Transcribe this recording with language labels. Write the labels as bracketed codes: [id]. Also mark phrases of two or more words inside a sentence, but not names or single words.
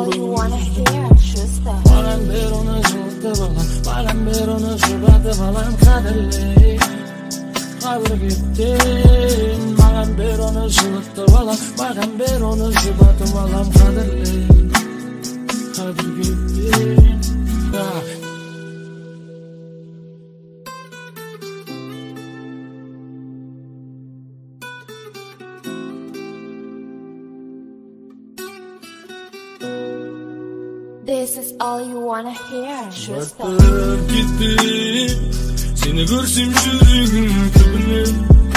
[kk] маған бер оны жылытып алам маған бер оны жұбатып алам қадірлей қадір кетті маған бер оны жылытып алам маған бер оны жұбатып алам қадірлей қадір кетті. [en] This is all you wanna hear. [kk] Batып кетті сені көрсем жүрегім түбіне